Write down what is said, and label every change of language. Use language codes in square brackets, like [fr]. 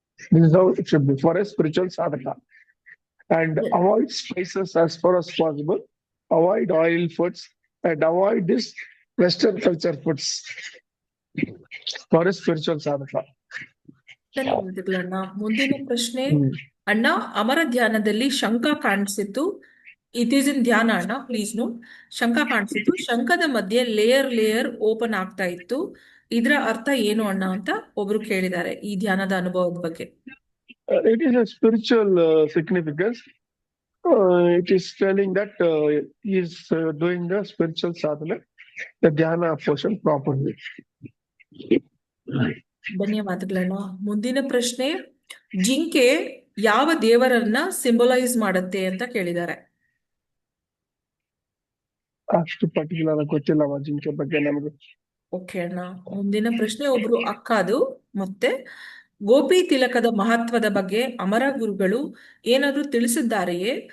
[en] This is how it should be for a spiritual sadhaka. And avoid spices as far as possible. Avoid oil foods and avoid this Western culture foods for a spiritual sadhaka. [kn] ಧನ್ಯವಾದಗಳಣ್ಣ. ಮುಂದಿನ ಪ್ರಶ್ನೆ, ಅಣ್ಣ ಅಮರ ಧ್ಯಾನದಲ್ಲಿ ಶಂಖ ಕಾಣಿಸಿತು. [en] it is in [kn] ಧ್ಯಾನ ಅಣ್ಣ, [en] Please note. [kn] ಶಂಖ ಕಾಣಿಸಿತು, ಶಂಖದ ಮಧ್ಯೆ ಲೇಯರ್ ಓಪನ್ ಆಗ್ತಾ ಇತ್ತು. ಇದರ ಅರ್ಥ ಏನು ಅಣ್ಣ ಅಂತ ಒಬ್ರು ಕೇಳಿದ್ದಾರೆ ಈ ಧ್ಯಾನದ ಅನುಭವದ ಬಗ್ಗೆ. [en] It is a spiritual significance. It is telling that he is doing the spiritual sadhana, the dhyana portion properly. [kn] ಧನ್ಯವಾದಗಳಣ್ಣ. ಮುಂದಿನ ಪ್ರಶ್ನೆ, ಜಿಂಕೆ ಯಾವ ದೇವರನ್ನ ಸಿಂಬಲೈಸ್ ಮಾಡುತ್ತೆ ಅಂತ ಕೇಳಿದ್ದಾರೆ. ಅಷ್ಟು ಪರ್ಟಿಕ್ಯುಲರ್ ಗೊತ್ತಿಲ್ಲ ಜಿಂಕೆ ಬಗ್ಗೆ ನಮಗೆ. ಓಕೆ ಅಣ್ಣ. ಮುಂದಿನ ಪ್ರಶ್ನೆ, ಒಬ್ರು ಅಕ್ಕದು ಮತ್ತೆ, ಗೋಪಿ ತಿಲಕದ ಮಹತ್ವದ ಬಗ್ಗೆ ಅಮರ ಗುರುಗಳು ಏನಾದ್ರು ತಿಳಿಸಿದ್ದಾರೆಯೇ?